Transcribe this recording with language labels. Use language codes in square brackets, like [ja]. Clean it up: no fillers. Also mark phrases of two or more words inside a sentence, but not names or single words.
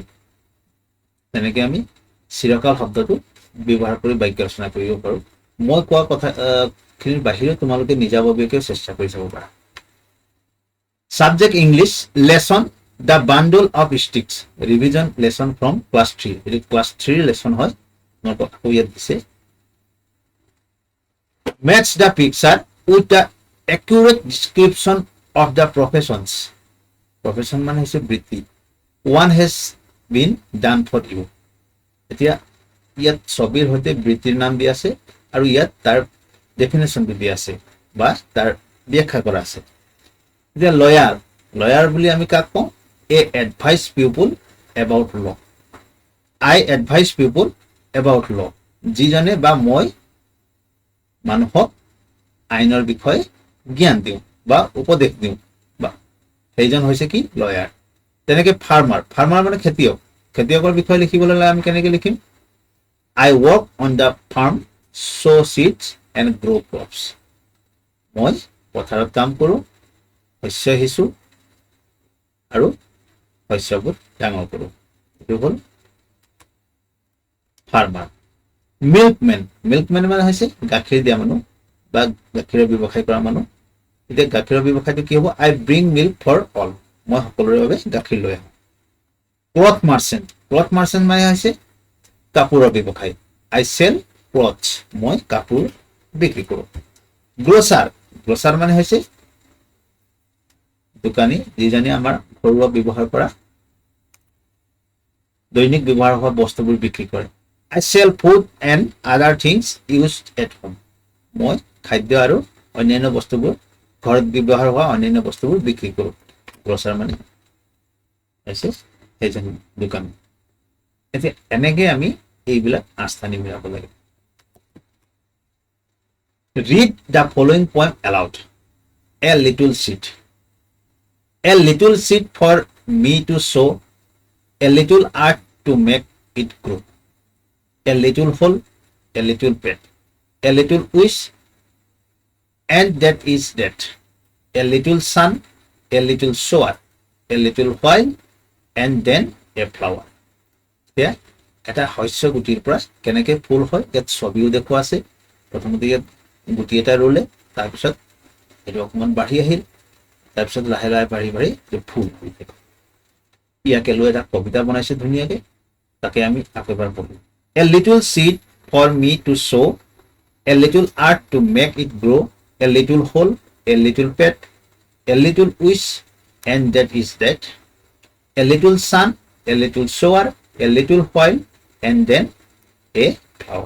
[as] তেনেকে আমি চিৰকাল শব্দটো ব্যৱহাৰ কৰি বাক্য ৰচনা কৰিব পাৰো। মই কোৱা কথাখিনিৰ বাহিৰে তোমালোকে নিজাববীয়াকৈ চেষ্টা কৰি চাব পাৰা। [en] Subject English, lesson The Bundle of Sticks, revision lesson from class 3. [as] এইটো [en] class 3 lesson [as] হয়, তোমালোকক আকৌ ইয়াত দিছে। [en] Match the picture with the accurate description of the professions. [as] Profession মানে হৈছে বৃত্তি। [en] One has been done for you. [as] এতিয়া ইয়াত ছবিৰ সৈতে বৃত্তিৰ নাম দিয়া আছে আৰু ইয়াত তাৰ ডেফিনেশ্যনটো দিয়া আছে বা তাৰ ব্যাখ্যা কৰা আছে। এতিয়া লয়াৰ, লয়াৰ বুলি আমি কাক কওঁ? [en] I advise people about law. I advise people about law, [as] যিজনে বা মই মানুহক আইনৰ বিষয়ে জ্ঞান দিওঁ বা উপদেশ দিওঁ, বা সেইজন হৈছে কি? লয়াৰ। তেনেকে ফাৰ্মাৰ, ফাৰ্মাৰ মানে খেতিয়ক। খেতিয়কৰ বিষয়ে লিখিবলৈ হ'লে আমি কেনেকে লিখিম? [en] I work on the farm, sow seeds and grow crops. [as] মই পথাৰত কাম কৰোঁ, শস্য সিঁচো আৰু শস্যবোৰ ডাঙৰ কৰোঁ। এইটো হ'ল ফাৰ্মাৰ। মিল্কমেন, মিল্কমেন মানে হৈছে গাখীৰ দিয়া মানুহ বা গাখীৰৰ ব্যৱসায় কৰা মানুহ। এতিয়া গাখীৰৰ ব্যৱসায়টো কি হ'ব? [en] I bring milk for all, [as] মই সকলোৰে বাবে গাখীৰ লৈ আহোঁ। [en] cloth merchant, cloth merchant [as] মানে হৈছে কাপোৰৰ ব্যৱসায়, [en] I sell clothes, [as] মই কাপোৰ বিক্ৰী কৰোঁ। গ্ৰচাৰ, গ্ৰচাৰ মানে হৈছে দোকানী, যিজনে আমাৰ ঘৰুৱা ব্যৱহাৰ কৰা দৈনিক ব্যৱহাৰ হোৱা বস্তুবোৰ বিক্ৰী কৰে। [en] I sell food and other things used at home, [as] মই খাদ্য আৰু অন্যান্য বস্তুবোৰ ঘৰত ব্যৱহাৰ হোৱা অন্যান্য বস্তুবোৰ বিক্ৰী কৰোঁ। গ্ৰচাৰ মানে হৈছে সেইজন দোকানী। এতিয়া এনেকে আমি এইবিলাক আস্থানি মিলাব লাগে। [en] Read the following poem aloud. A little seed. A little seed for me to sow, a little earth to make it grow. A little hole, a little bed, a little wish, and that is that. A little sun, a little shower, a little while, and then a flower. [as] এতিয়া এটা শস্য গুটিৰ পৰা কেনেকে ফুল হয় ইয়াত ছবিও দেখুওৱা আছে। প্ৰথমতে ইয়াত গুটি এটা ৰুলে, তাৰপিছত এইটো অকণমান বাঢ়ি আহিল, তাৰপিছত লাহে লাহে বাঢ়ি বাঢ়ি ফুল হৈ থাকে। ইয়াকে লৈ এটা কবিতা বনাইছে ধুনীয়াকে, তাকে আমি আকৌ এবাৰ পঢ়িম। [en] A little seed for me to sow, a little earth to make it grow, a little hole, a little pet, a little wish, and that is that. A little sun, a little shower, a little while, and then a flower.